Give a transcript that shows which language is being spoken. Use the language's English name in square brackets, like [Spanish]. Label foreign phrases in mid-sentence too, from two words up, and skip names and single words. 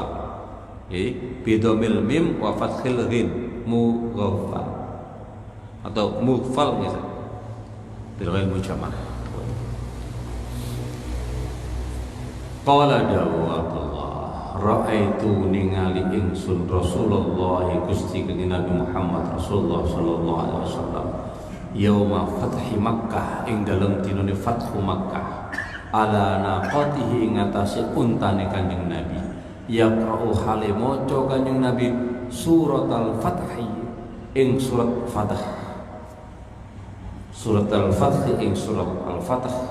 [Arabic] Bidhamil mim wa fathil ghain mughaffal [Indonesian] atau mughfal gitu. [Arabic] Bil ghain mujammal. Qala dawu Abdullah, ra'aitu [Javanese] ningali ingsun Rasulullah Gusti Kanjeng Nabi Muhammad Rasulullah [Arabic] sallallahu alaihi wasallam yauma fathi Makkah [Javanese] ing dalem dinane Fathu Makkah [Arabic] ala naqatihi [Javanese] ing atase untane Kanjeng Nabi [Arabic] yaqra'u hale [Javanese] maca Kanjeng Nabi surat al-Fathi ing surat Fath. Surat al-Fath ing surat al-Fath.